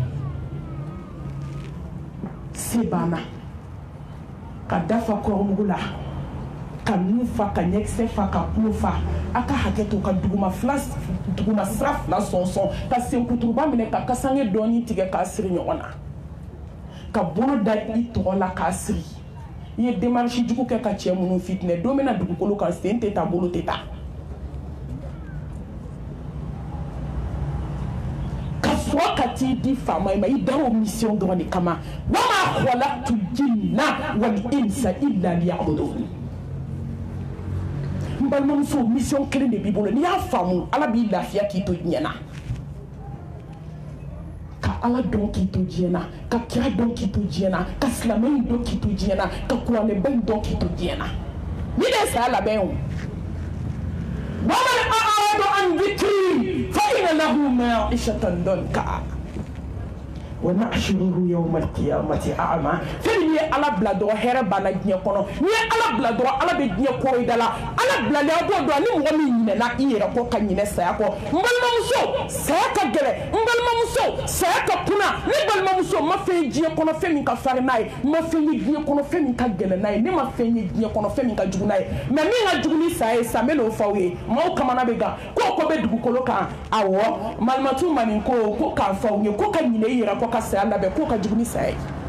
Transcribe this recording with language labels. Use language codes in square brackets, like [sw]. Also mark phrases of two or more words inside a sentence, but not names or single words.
[bm] se banna ka dafa kɔrɔmugu la ka nun fa ka ɲɛkisɛ fa ka kulo fa a ka hakɛ to ka duguma sira fila sɔnsɔn ka senkuturuba minɛ ka kasange dɔɔni tigɛ k'a siri ɲɔgɔn na ka bolo da i tɔgɔ la k'a siri i ye démarche jugu kɛ ka cɛ minnu fitinɛ don bɛna dugukolo kan sen tɛ taa bolo tɛ taa sɔrɔ ka t'i di faama ma i dar'o mission dɔrɔn de kama [ar] وما خلقت الجن والإنس إلا ليعبدون [bm] n balimamuso mission kelen de b'i bolo n'i y'a faamu ala b'i lafiya k'i to diɲɛ na ka ala dɔn k'i to diɲɛ na ka kira dɔn k'i to diɲɛ na ka silamɛw dɔn k'i to diɲɛ na ka kuranɛbaw dɔn k'i to diɲɛ na ni de ye saya labɛn o [ar] ومن أعرض عن ذكري فإن له معيشة ضنكا ونحشره يوم القيامة أعمى [bm] fɛn ye ala bila dɔrɔn hɛrɛ b'a la diɲɛ kɔnɔ ni ye ala bila dɔrɔn ala bɛ diɲɛ kɔrɔ i da la ala bilalen a b'o dɔn ni mɔgɔ min ɲinɛna i yɛrɛ kɔ ka ɲinɛ saya kɔ n balimamuso saya ka gɛlɛn n balimamuso saya ka kunna ne balimamuso ma fɛn ye diɲɛ kɔnɔ fɛn min ka farin n'a ye ma fɛn ye diɲɛ kɔnɔ fɛn min ka gɛlɛn n'a ye ne ma fɛn ye diɲɛ kɔnɔ fɛn min ka jugu n'a ye mais min ka jugu ni saya ye sa n bɛ n'o fɔ aw ye maaw kamana bɛ gan ko ko bɛ dugukolo kan awɔ malimatu ma nin ko k'a fɔ aw ye ko ka ɲinɛ i yɛrɛ kɔ ka saya labɛn ko ka jugu ni saya ye